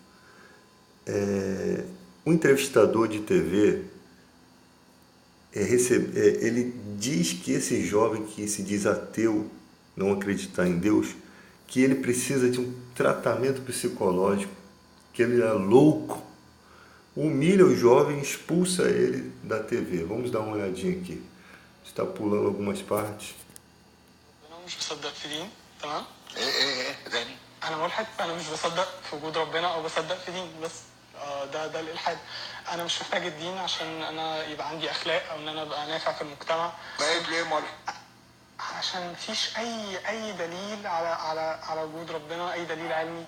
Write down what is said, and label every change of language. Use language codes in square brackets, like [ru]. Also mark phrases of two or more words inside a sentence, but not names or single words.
[pt] Um entrevistador de TV, ele diz que esse jovem que se diz ateu, não acreditar em Deus, que ele precisa de um tratamento psicológico, que ele é louco, humilha o jovem e expulsa ele da TV. Vamos dar uma olhadinha aqui. Está pulando algumas partes. [ar] انا مش بصدق في دين، تمام؟ ايه تاني؟ انا ملحد، انا مش بصدق في وجود ربنا او بصدق في دين بس. ده الالحاد. انا مش محتاج الدين عشان انا يبقى عندي اخلاق او ان انا ابقى نافع في المجتمع. بقيت ليه ملحد؟ عشان مفيش اي دليل على وجود ربنا، اي دليل علمي.